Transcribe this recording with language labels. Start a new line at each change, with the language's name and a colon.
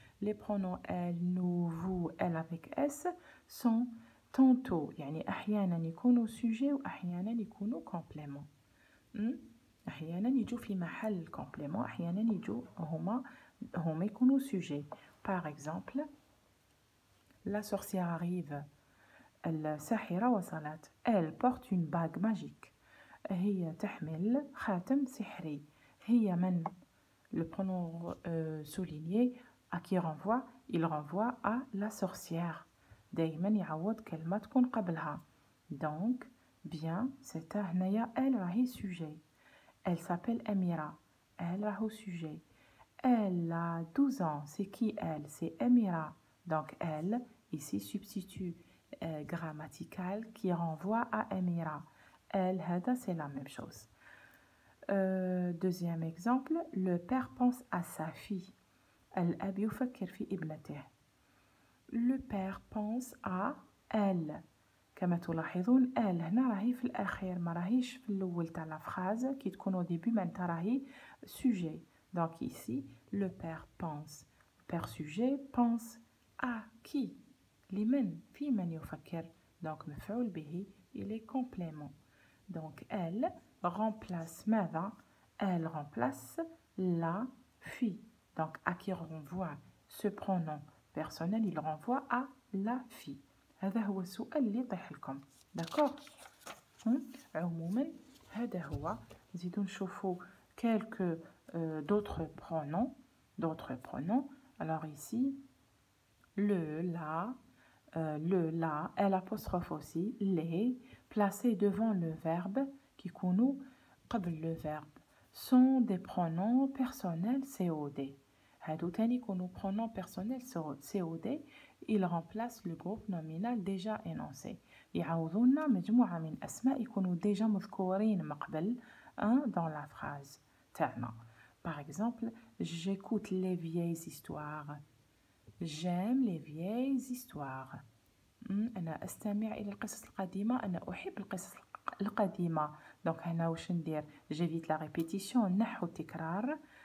French: Les pronoms elle, nous, vous, elle avec s sont tantôt
Arabic: يعني أحيانا يكونوا
French: sujet
Arabic: وأحيانا يكونوا
French: complément.
Arabic: أحيانا يجوا في محل complément أحيانا يجوا هما يكونوا sujet.
French: Par exemple, la sorcière arrive.
Arabic: الساحرة وصلت.
French: Elle porte une bague magique.
Arabic: هي تحمل خاتم سحري. هي من؟
French: Le pronom souligné à qui renvoie? Il renvoie à la sorcière.
Arabic: دايما يعوض كلمة تكون قبلها.
French: Donc, bien, c'est
Arabic: هنايا
French: elle
Arabic: راهي
French: sujet. Elle s'appelle Amira. Elle
Arabic: راهو
French: sujet. Elle a 12 ans. C'est qui elle? C'est Amira. Donc, elle, ici, substitut grammatical qui renvoie à Amira. Elle,
Arabic: هذا,
French: c'est la même chose. Deuxième exemple, le père pense à sa fille.
Arabic: الأب يفكر في ابنته.
French: Le père pense à elle.
Arabic: كما تلاحظون elle هنا راهي في الأخير ما راهيش في الأول تاع لا phrase كي تكون
French: au début
Arabic: معناتها راهي sujet.
French: Donc ici, le père pense. Le père sujet pense à qui?
Arabic: لمن؟ في من يفكر.
French: Donc
Arabic: مفعول به
French: il est complément. Donc elle remplace
Arabic: ماذا؟
French: Elle remplace la fille. Donc à qui renvoie ce pronom personnel? Il renvoie à la fille.
Arabic: هذا هو السؤال اللي يطيح لكم.
French: D'accord?
Arabic: عموما هذا هو.
French: نزيدو نشوفو quelques d'autres pronoms. Alors ici, le, la, elle apostrophe aussi, les, placés devant le verbe qui
Arabic: كونوا قبل
French: le verbe, sont des pronoms personnels COD.
Arabic: هادو تاني يكونوا
French: pronoms personnels COD, ils remplacent le groupe nominal déjà énoncé.
Arabic: يعوضونا مجموعة من أسماء يكونوا déjà مذكورين من قبل
French: dans la phrase
Arabic: تاعنا.
French: Par exemple, j'écoute les vieilles histoires. J'aime les vieilles histoires.
Arabic: أنا أستمع إلى القصص القديمة. أنا أحب القصص القديمة.
French: Donc
Arabic: هنا واش ندير؟
French: j'évite la répétition
Arabic: نحو التكرار.